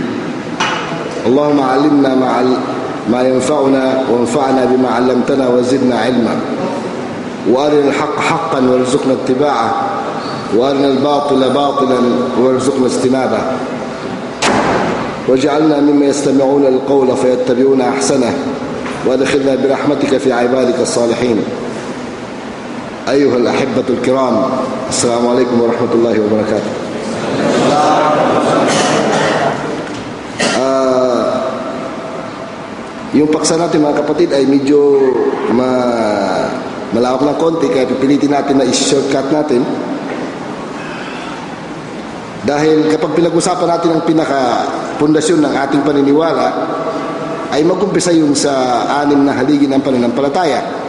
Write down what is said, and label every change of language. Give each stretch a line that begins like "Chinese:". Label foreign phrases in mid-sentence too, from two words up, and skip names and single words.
Arabic: اللهم علمنا ما ينفعنا وانفعنا بما علمتنا وزدنا علما، وأرنا الحق حقا وارزقنا اتباعه، وأرنا الباطل باطلا وارزقنا اجتنابه، واجعلنا مما يستمعون القول فيتبعون أحسنه، وادخلنا برحمتك في عبادك الصالحين. أيها الأحبة الكرام، السلام عليكم ورحمة الله وبركاته.
Filipino: Yung paksa natin mga kapatid ay medyo malawak ng konti, kaya pipilitin natin na i-shortcut natin. Dahil kapag pinag-usapan natin ang pinaka-pundasyon ng ating paniniwala, ay mag-umpisa yung sa 6 na haligi ng pananampalataya.